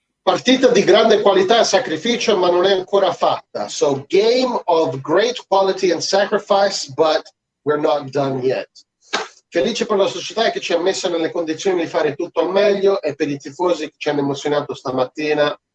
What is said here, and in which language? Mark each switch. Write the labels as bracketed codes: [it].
[it] Partita di grande qualità e sacrificio, ma non è ancora fatta. [en] So game of great quality and sacrifice, but we're not done yet. [it] Felice per la società che ci ha messo nelle condizioni di fare tutto al meglio e per i tifosi che ci hanno emozionato stamattina.